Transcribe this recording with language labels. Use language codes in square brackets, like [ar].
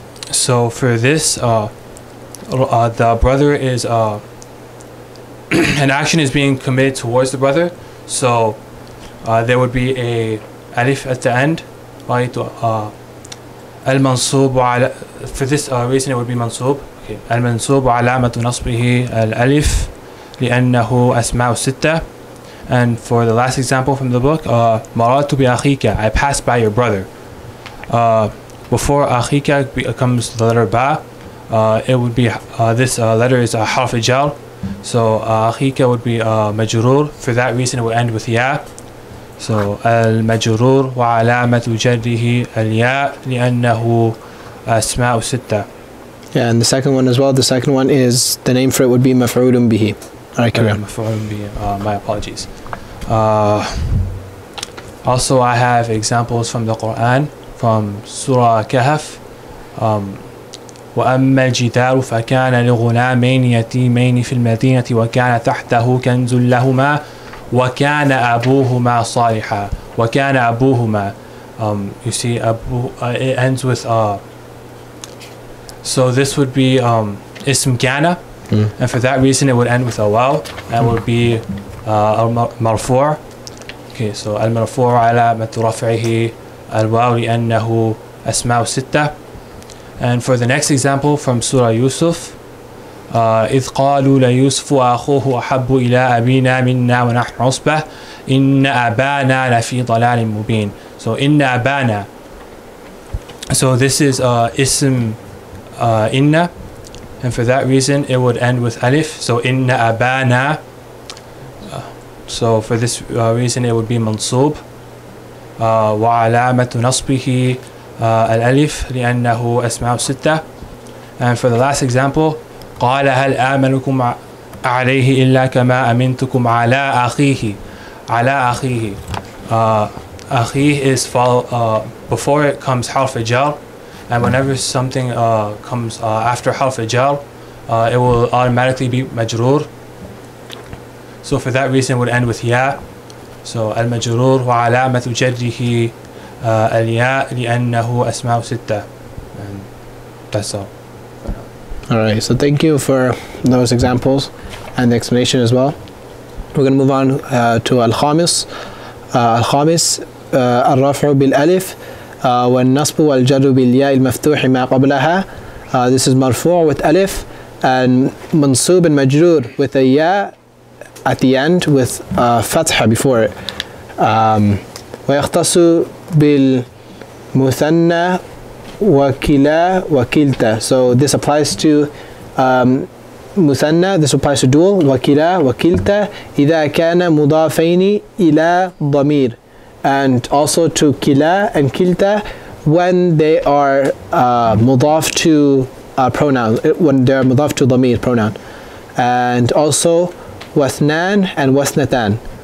[en] So for this, the brother is an action is being committed towards the brother. So there would be a alif at the end. [ar] المنصوب على, [en] for this reason it would be منصوب. Okay. [ar] المنصوب علامة نصبه الألف لأنه أسماء ستة. [en] And for the last example from the book, [ar] مررت بأخيك, [en] I passed by your brother. Before أخيك comes the letter ba. It would be this letter is حرف الجر. So أخيك would be مجرور. For that reason it would end with ya. [ar] So المجرور وعلامة جره الياء لأنه أسماء ستة. [en] Yeah, and the second one as well. The second one is, the name for it would be مفعول به. Alright, carry on. My apologies. Also, I have examples from the Quran, from Surah Kahf. [ar] وأما الجدار فكان لغلامين يتيمين في المدينة وكان تحته كنز لهما وكان أبوهما صالحا. وكان أبوهما. [en] You see, it ends with so this would be ism kana. And for that reason it would end with a waw and would be marfu'. Okay, so al-marfu' [ar] علامة رفعه الواو لأنه أسماء ستة. [en] And for the next example from Surah Yusuf, [ar] إذ قالوا ليوسف وأخوه أحب إلى أبينا منا ونحن عصبة إن أبانا لفي ضلال مبين. [en] So [ar] إن أبانا. [en] So this is ism inna. And for that reason it would end with alif. So inna abana. So for this reason it would be mansub. [ar] وعلامة نصبه الألف لأنه أسماء ستة. [en] And for the last example, [ar] قال هل آمنكم عليه إلا كما أمنتكم على أخيه. على أخيه. [en] أخيه is before it comes حرف الجر. And whenever something comes after حرف الجر, it will automatically be majrur. So for that reason it would end with ya. [ar] So المجرور وعلامة جره الياء لأنه أسماء ستة. [en] And that's all. Alright, so thank you for those examples and the explanation as well. We're going to move on to الخامس. [ar] الخامس الرفع بالألف والنصب والجر بالياء المفتوح ما قبلها. [en] This is مرفوع with alif, and منصوب and majrur with a ya at the end with fatha before it. [ar] ويختص بالمثنى وكلا وكلتا. [en] So this applies to مثنى, this applies to dual, [ar] وكلا وكلتا إذا كان مضافين إلى ضمير, [en] and also to kila and kilta when they are mudaf to pronoun, when they are mudaf to dhamir pronoun, and also wathnan and wathnatan.